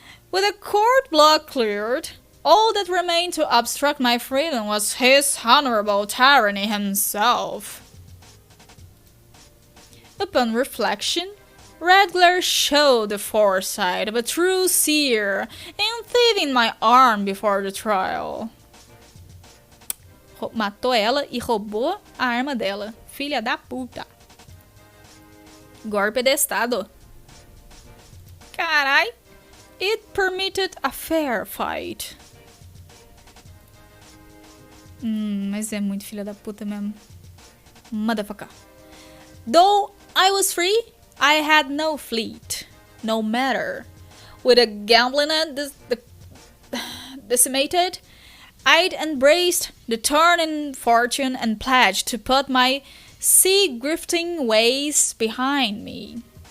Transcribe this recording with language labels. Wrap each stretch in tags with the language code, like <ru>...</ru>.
<en>With the court block cleared, all that remained to obstruct my freedom was his honorable tyranny himself. Upon reflection, Red Glare showed the foresight of a true seer in thieving my arm before the trial.</en> <pt>Matou ela e roubou a arma dela. Filha da puta. Golpe de estado. Carai.</pt> <en>It permitted a fair fight.</en> <pt>Mas é muito filha da puta mesmo.</pt> <en>Motherfucker. Though I was free, I had no fleet, no matter. With a gambling decimated, I'd embraced the turn in fortune and pledged to put my sea-grifting ways behind me.</en>